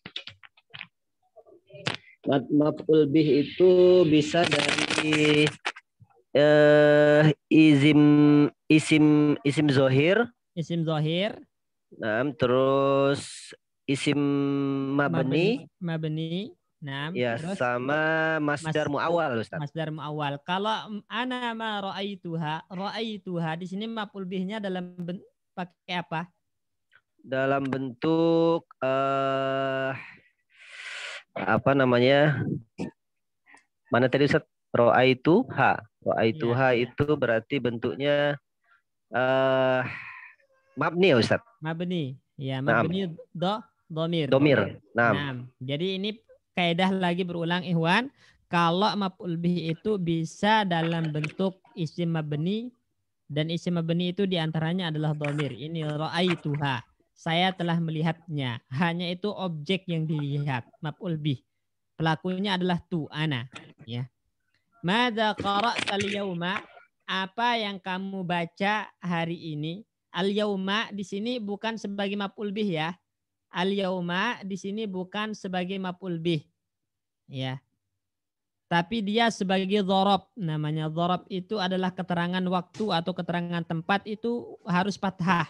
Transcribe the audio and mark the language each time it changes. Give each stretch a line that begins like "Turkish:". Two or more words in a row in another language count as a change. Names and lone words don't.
Arabic: مفعول به
Indonesian: itu bisa dari
Arabic: اسم ظاهر. اسم ظاهر.
Indonesian: Nah, terus
Arabic: اسم مبني.
Indonesian: Mabni. Nah, ya, terus sama
Arabic: مصدر مؤول,
Indonesian: Ustaz.
Arabic: مصدر مؤول.
Indonesian: Kalau
Arabic: أنا ما رأيتها
Indonesian: di sini maf'ul bihnya dalam pakai apa? Dalam bentuk apa namanya? Mana tadi Ustaz? Ra'aituha. Ra'aituha ya, itu berarti bentuknya mabni ya, Ustaz.
Arabic: Mabni. Ya, مبني ضمير. Domir.
Indonesian: Nah, jadi ini kaidah lagi berulang Ikhwan. Kalau
Arabic: مفعول به
Indonesian: itu bisa dalam bentuk
Arabic: اسم مبني,
Indonesian: dan
Arabic: اسم مبني
Indonesian: itu diantaranya adalah domir. Ini ra'aituha. Saya telah melihatnya. Hanya itu objek yang dilihat.
Arabic: مفعول به.
Indonesian: Pelakunya adalah tu, ana. Ya.
Arabic: ماذا قرأت اليوم?
Indonesian: Apa yang kamu baca hari ini? Al-yauma di sini bukan sebagai
Arabic: مفعول به
Indonesian: ya. Al-yauma di sini bukan sebagai
Arabic: مفعول به.
Indonesian: Ya. Tapi dia sebagai dzarab. Namanya dzarab itu adalah keterangan waktu atau keterangan tempat, itu harus fathah.